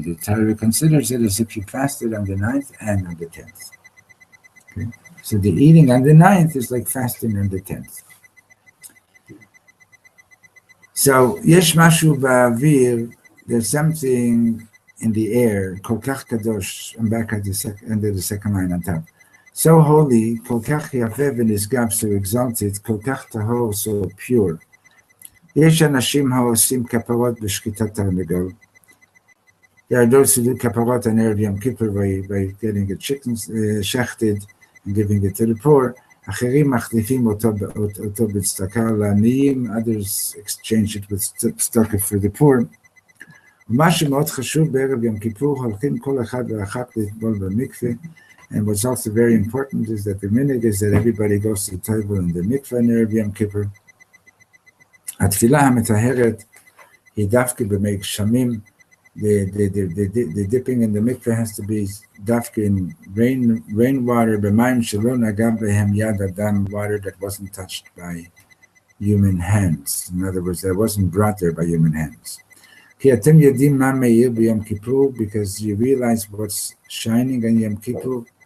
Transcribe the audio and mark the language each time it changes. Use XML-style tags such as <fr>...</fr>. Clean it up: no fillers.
<en>The Torah considers it as if you fasted on the 9th and on the 10th. Okay? So the eating on the 9th is like fasting on the 10th. So</en> <he>יש משהו באוויר,</he> <en>there's something in the air,</en> <he>כל כך קדוש,</he> <en>I'm back at the end of the second line on top. So holy,</en> <he>כל כך יפה ונשגב,</he> <en>so exalted,</en> <he>כל כך טהור,</he> <en>so pure.</en> <he>יש אנשים העושים כפרות בשחיטת תרנגול.</he> <en>There are those who do כפרות on Erev Yom Kippur by getting a chicken shechted and giving it to the poor.</en> <he>אחרים מחליפים אותו בצדקה לעניים,</he> <en>others exchange it with tzedakah for the poor.</en> <he>ומה שמאוד חשוב בערב יום כיפור, הולכים כל אחד ואחת לטבול במקווה,</he> <en>and what's also very important is that the minhag is that everybody goes to the table in the mikveh in Erev Yom Kippur.</en> <he>התפילה המטהרת היא דווקא במי גשמים.</he> <en>The dipping in the mikveh has to be dafka in rainwater,</en> <he>b'mayim shelo naga behem yad adam,</he> <en>water that wasn't touched by human hands. In other words, that wasn't brought there by human hands.</en> <he>Ki atem yodim ma meir b'Yom Kippur,</he> <en>because you realize what's shining on Yom Kippur.</en>